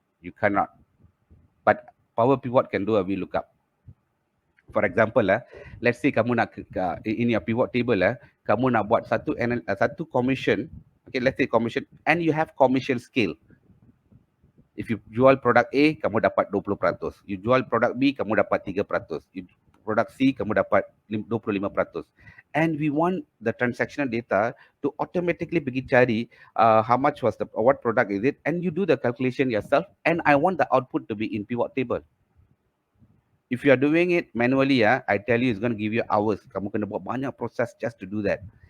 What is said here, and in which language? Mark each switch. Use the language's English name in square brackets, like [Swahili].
[English] You cannot. But power pivot can do a VLOOKUP. For example, let's say [Malay] kamu nak, [English] in your pivot table, [Malay] kamu nak buat satu [English] commission. Okay, let's say commission, and you have commission scale. If you [Malay] jual produk A, kamu dapat 20%. [English] You [Malay] jual produk B, kamu dapat 3%. [English] You [Malay] produk C, kamu dapat 25%. [English] And we want the transactional data to automatically [Malay] pergi cari [English] how much was what product is it, and you do the calculation yourself, and I want the output to be in pivot table. If you are doing it manually, I tell you it's going to give you hours. [Malay] Kamu kena buat banyak proses [English] just to do that.